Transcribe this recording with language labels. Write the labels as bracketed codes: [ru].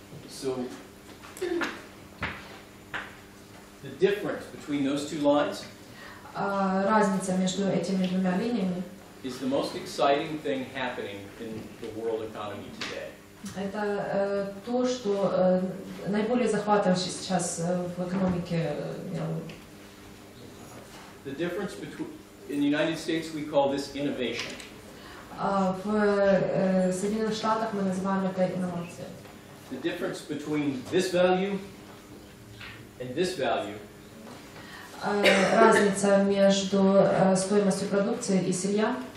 [en] So the difference between those two lines [ru] Разница между этими двумя линиями [en] is the most exciting thing happening in the world economy today. [ru] это то, что наиболее захватывающе сейчас в экономике мировой. [en] The difference between in the United States we call this innovation. [ru] В Соединенных Штатах мы называем это инновацией. [en] The difference between this value and this value [ru] Разница между стоимостью продукции и сырья